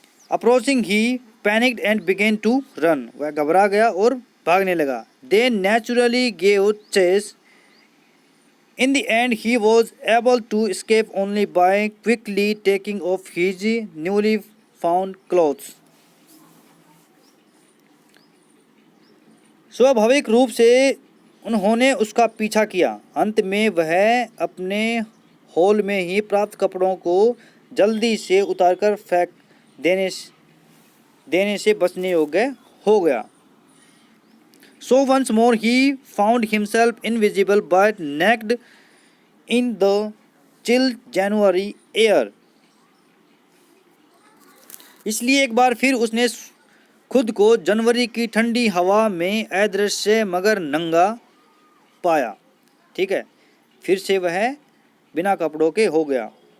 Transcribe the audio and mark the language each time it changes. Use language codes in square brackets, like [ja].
[en] Approaching, he panicked and began to run. [hi] वह घबरा गया और भागने लगा। [en] They naturally gave chase. In the end, he was able to escape only by quickly taking off his newly found clothes. [hi] स्वाभाविक रूप से उन्होंने उसका पीछा किया। अंत में वह अपने हॉल में ही प्राप्त कपड़ों को जल्दी से उतारकर फेंक देने से बचने योग्य हो गया। [en] So once more he found himself invisible but naked in the chill January air. [hi] इसलिए एक बार फिर उसने खुद को जनवरी की ठंडी हवा में अदृश्य मगर नंगा पाया। ठीक है, फिर से वह बिना कपड़ों के हो गया।